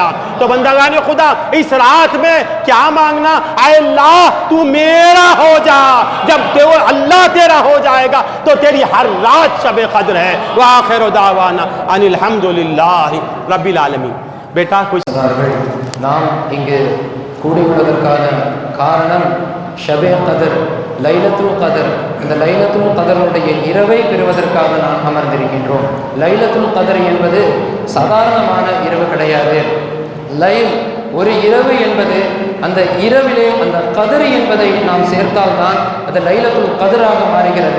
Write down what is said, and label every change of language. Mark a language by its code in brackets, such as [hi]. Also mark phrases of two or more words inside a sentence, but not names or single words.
[ur] تو بندگان خدا اس رات میں کیا مانگنا؟ اے اللہ تو میرا ہو جا. جب اللہ تیرا ہو جائے گا تو تیری ہر رات شب قدر ہے. [ar] وآخر دعوانا ان الحمدللہ رب العالمین. [ur] بیٹا کچھ [ta] நாம் இங்கு கூடியுள்ளதற்கான காரணம் ஷபே கதர், லைலத்துல் கதர். இந்த லைலத்துல் கதருடைய இரவை பெறுவதற்காக நாம் அமர்ந்திருக்கின்றோம். லைலத்துல் கதர் என்பது சாதாரணமான இரவு கிடையாது. லைல் ஒரு இரவு என்பது, அந்த இரவிலே அந்த கதிர் என்பதை நாம் சேர்த்தால்தான் அது லைலத்துல் கதிராக மாறுகிறது.